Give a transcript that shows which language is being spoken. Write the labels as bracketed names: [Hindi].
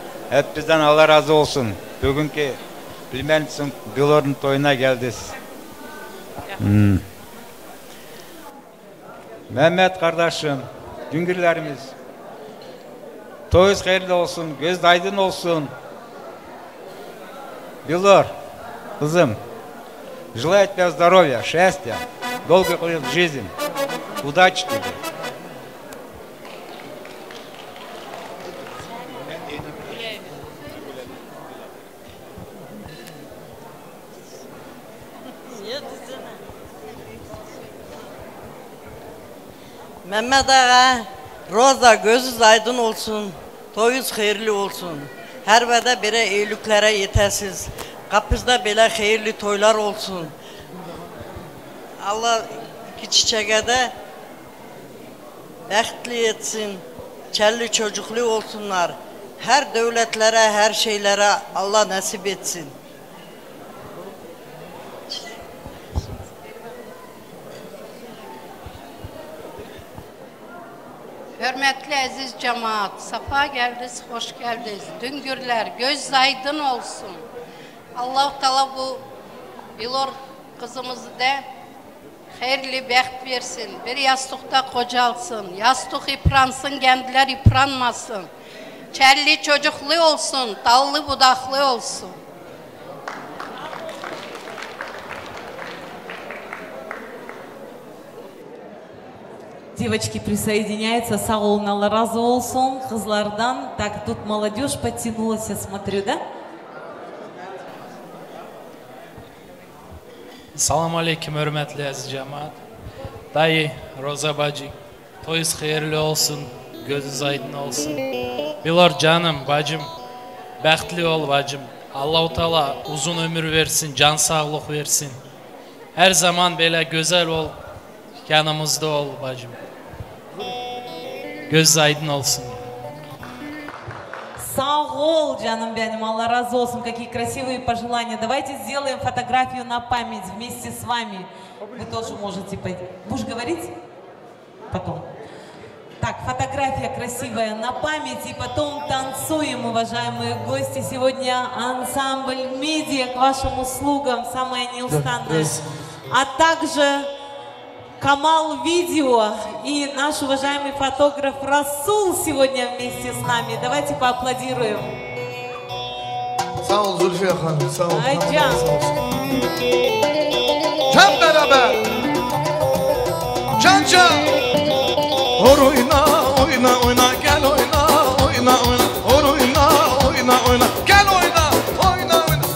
[Turkish] Hepinizden Allah razı olsun. Bugünkü bilmezsin Bilor'un toyuna geldiniz. Mehmet kardeşim, güngürlerimiz. Toyuz hayırlı olsun, göz aydın olsun. [Russian] Bilor, kızım, желаю тебе здоровья, счастья, долгих лет жизни, удачи тебе. [Turkish] Mehmet Ağa, Roza gözünüz aydın olsun, toyunuz hayırlı olsun. Her vədə belə eyliklərə yetəsiz, qapınızda belə hayırlı toylar olsun. Allah iki çiçeğe de bəxtli etsin, çəlli çocuklu olsunlar. Her devletlere, her şeylere Allah nasip etsin. Hürmetli aziz cemaat, safa geldiniz, hoş geldiniz. Düngürler, göz aydın olsun. Allah-u Teala bu Bilor kızımızı da hayırlı bəxt versin. Bir yastıkta kocalsın, yastık yıpransın, kendiler yıpranmasın. Çelli çocuklu olsun, dallı budaklı olsun. [Russian] Девочки присоединяются, [Turkish] сağ olun, Allah razı olsun kızlardan. [Russian] Так, тут молодежь подтянулась, я смотрю, да? [Turkish] Salam aleyküm hürmetli aziz cemaat. Dayı, Roza bacı, toyuz hayırlı olsun, gözünüz aydın olsun. Bilor canım, bacım, bəxtli ol bacım. Allah-u Teala uzun ömür versin, can sağlık versin. Her zaman böyle güzel ol, yanımızda ol bacım. Göz aydın olsun. Sağ ol, canım benim, Allah разу olsun. [Russian] Какие красивые пожелания. Давайте сделаем фотографию на память вместе с вами. Вы тоже можете пойти. Будешь говорить? Потом. Так, фотография красивая на память. И потом танцуем, уважаемые гости. Сегодня ансамбль «Медиа» к вашим услугам. Самое неустанное. А также Камал Видео и наш уважаемый фотограф Расул сегодня вместе с нами. Давайте поаплодируем. [Turkish] Sağ ol Zülfiye Hanım, sağ ol. Aycan. Can beraber. Can can. Oyna oyna oyna gel oyna oyna oyna. Oyna oyna oyna gel oyna oyna oyna.